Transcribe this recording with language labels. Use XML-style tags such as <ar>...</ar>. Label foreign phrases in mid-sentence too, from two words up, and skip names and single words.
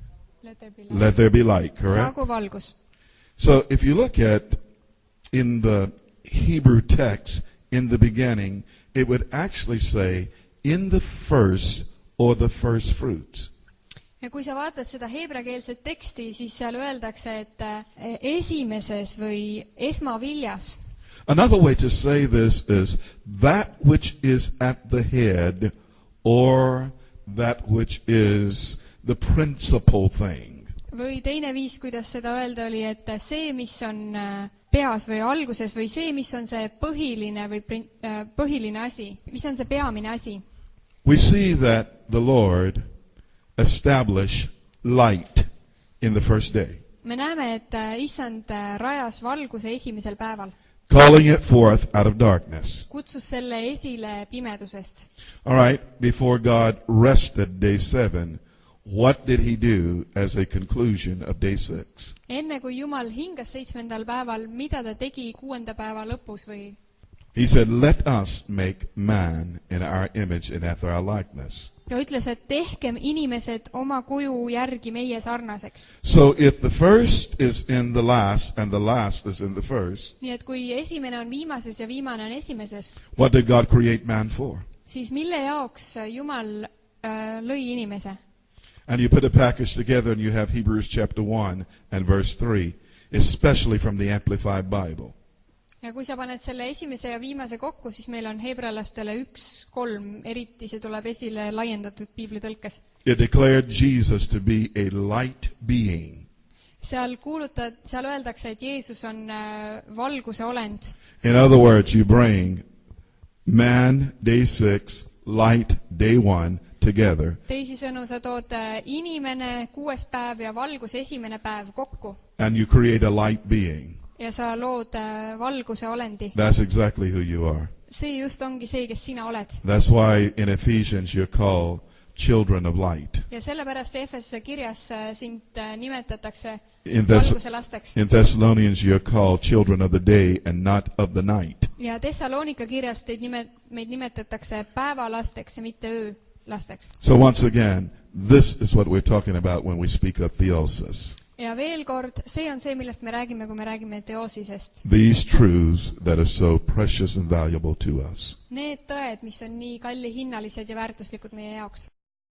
<en>let there be light, correct?</en> <et>saagu valgus.</et> <en>So if you look at in the Hebrew text, in the beginning, it would actually say, in the first or the first fruits.</en> <et>Ja kui sa vaatad seda heebreakeelset teksti, siis seal öeldakse, et esimeses või esmaviljas.</et> <en>Another way to say this is that which is at the head or that which is the principal thing.</en> <et>Või teine viis, kuidas seda öelda oli, et see, mis on peas või alguses või see, mis on see põhiline või põhiline asi, mis on see peamine asi.</et> <en>We see that the Lord established light in the first day,</en> <et>Me näeme, et Issand rajas valguse esimesel päeval.</et> <en>calling it forth out of darkness.</en> <et>Kutsus selle esile pimedusest.</et> <en>All right, before God rested day 7, what did he do as a conclusion of day 6?</en> <et>Enne kui Jumal hingas 7. päeval, mida ta tegi 6. päeva lõpus või?</et> <en>He said, let us make man in our image and after our likeness.</en> <et>Ta ütles, et tehkem inimesed oma kuju järgi meie sarnaseks.</et> <en>So if the first is in the last and the last is in the first,</en> <et>Nii et kui esimene on viimases ja viimane on esimeses,</et> <en>what did God create man for?</en> <et>siis mille jaoks Jumal lõi inimese?</et> <en>And you put a package together and you have Hebrews chapter 1 and verse 3, especially from the Amplified Bible.</en> <et>Ja kui sa paned selle esimese ja viimase kokku, siis meil on heebrealastele 1:3, eriti see tuleb esile laiendatud piiblitõlkes.</et> <en>It declared Jesus to be a light being.</en> <et>Seal öeldakse, et Jeesus on valguse olend.</et> <en>In other words, you bring man, day 6, light, day 1, together.</en> <et>Teisisõnu, sa tood inimene 6. päev ja valgus 1. päev kokku.</et> <en>And you create a light being.</en> <et>Ja sa lood valguse olendi.</et> <en>That's exactly who you are.</en> <et>See just ongi see, kes sina oled.</et> <en>That's why in Ephesians you're called children of light.</en> <et>Ja sellepärast Efesuse kirjas sind nimetatakse</et> <en>In</en> <et>valguse lasteks.</et> <en>Thessalonians you're called children of the day and not of the night.</en> <et>Ja Thessalonika kirjas meid nimetatakse päevalasteks ja mitte öölasteks.</et> <en>So once again, this is what we're talking about when we speak of theosis.</en> <et>Ja veel kord, see on see, millest me räägime, kui me räägime teoosisest.</et> <en>These truths that are so precious and valuable to us.</en> <et>Need tõed, mis on nii kallihinnalised ja väärtuslikud meie jaoks.</et>